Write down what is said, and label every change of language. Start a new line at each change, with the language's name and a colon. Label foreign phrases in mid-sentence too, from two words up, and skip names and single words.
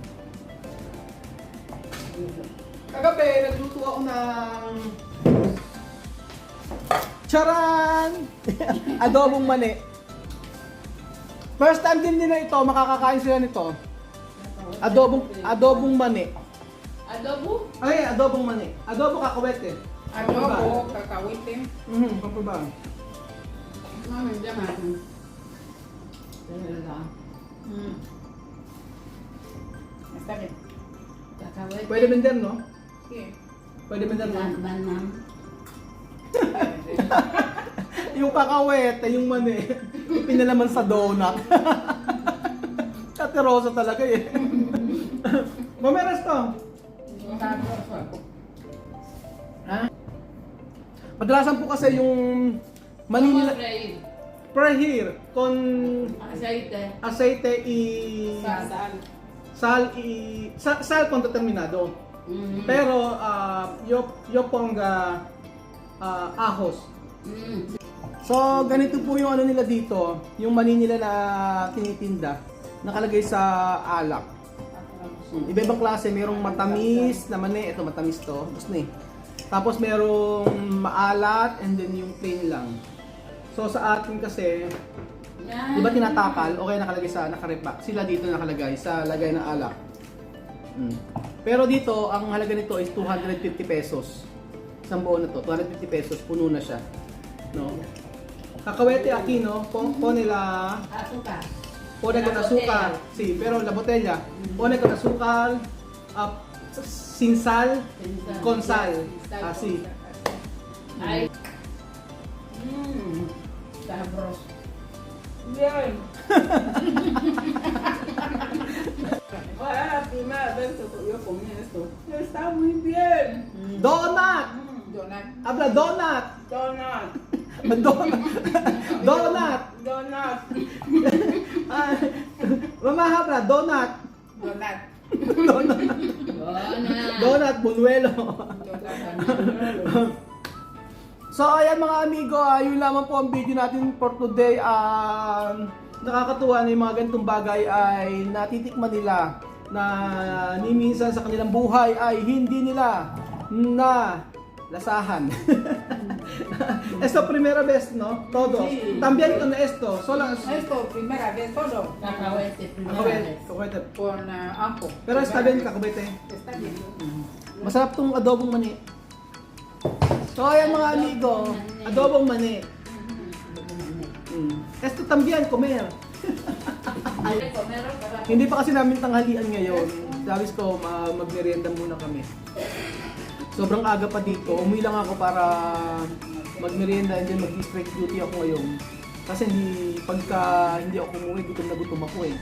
Filipino: Kagabi, nagluto ako ng charan! Adobong mani.
English: First time
Filipino: din nila ito, makakakain sila nito. Adobong mani. Adobo? Ay, adobong mani. Adobo kakawete. Adobo,
Spanish: cacahuete.
Filipino: Pampaba.
Spanish: No me llaman. Está bien. Cacahuete.
Filipino: Pwede vender, no?
Spanish: Sí.
Filipino: Pwede vender, no? Banana. Yung kakawete, yung mani, pinalaman sa donut. Katerosa talaga eh. Mameras to. Ha? Kadalasan po kasi yung mani nila,
Spanish: freír con Aceite. aceite y Sal. sal con determinado. Pero yo ponga ahos.
Filipino: So, ganito po yung ano nila dito, yung mani nila na tinitinda, nakalagay sa alak. Iba-ibang klase, merong matamis na mani, ito matamis to, gusto na eh. Tapos merong maalat and then yung plain lang. So sa atin kasi, di ba tinatakal, okay nakalagay sa nakarepa. Sila dito nakalagay sa lagay ng alak. Pero dito, ang halaga nito is 250 pesos. Isang buo na to, 250 pesos, puno na siya.
Spanish: No? Cacahuete aquí, no? Pone la... Azúcar. Pone con La azúcar. Sí, pero la botella. Pone con azúcar, sin sal, con sal. Así. Ay. bien. Fue la primera vez que yo comí esto. Está muy bien. Donut! Donut. Habla donut! Donut. Donut! Donut! Donut. Ah, Mama habla donut! Donut. Donut! Donut. Donut, bunuelo. Donut.
Filipino: So ayan mga amigo, yun lamang po ang video natin
English: for today.
Filipino: Nakakatuwa na yung mga ganitong bagay ay natitikman nila na ni minsan sa kanilang buhay ay hindi nila na lasahan.
Spanish: Esto primera vez, no? Todo. Sí. También con esto, solo Esto, primera vez todo. Cacahuete, primera kakabete. vez. Kakabete. Con ajo. Pero está bien kakabete. Está bien.
Filipino: Masarap tong adobong mani. So ayan mga amigo, adobong mani.
Spanish: Esto también comer.
Filipino: Hindi pa kasi namin tanghalian ngayon. Sabi ko, magmerienda muna kami. Sobrang aga pa dito. Umuwi lang ako para magmerienda and then mag-
English: straight duty
Filipino: ako ngayon. Kasi pagka hindi ako umuwi, gutom na gutom ako eh.